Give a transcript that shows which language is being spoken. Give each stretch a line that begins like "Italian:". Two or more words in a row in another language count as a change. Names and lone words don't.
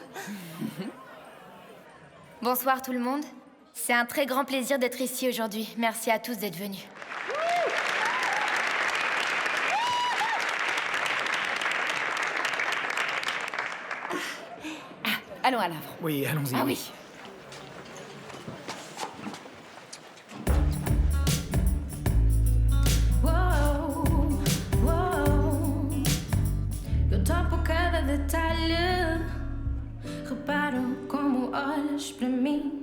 French: Bonsoir tout le monde. C'est un très grand plaisir d'être ici aujourd'hui. Merci à tous d'être venus. Allons à l'œuvre. Oui, allons-y. Ah oui.
Portuguese: Eu topo cada detalhe. Reparo como olhas para mim.